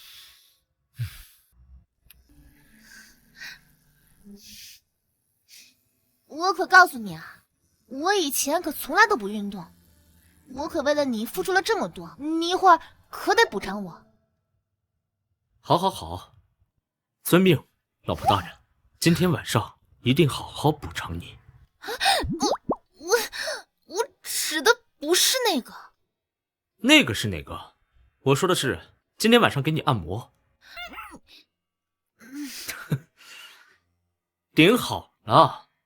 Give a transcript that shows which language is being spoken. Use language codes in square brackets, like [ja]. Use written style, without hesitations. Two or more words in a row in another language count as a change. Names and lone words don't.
[zh] 我可告訴你啊，我以前可從來都不運動，我可為了你付出了這麼多，你一會兒可得補償我。好，好，好，遵命，老婆大人，今天晚上一定好好补偿你。我指的不是那个。那个是哪个？我说的是今天晚上给你按摩。顶好了。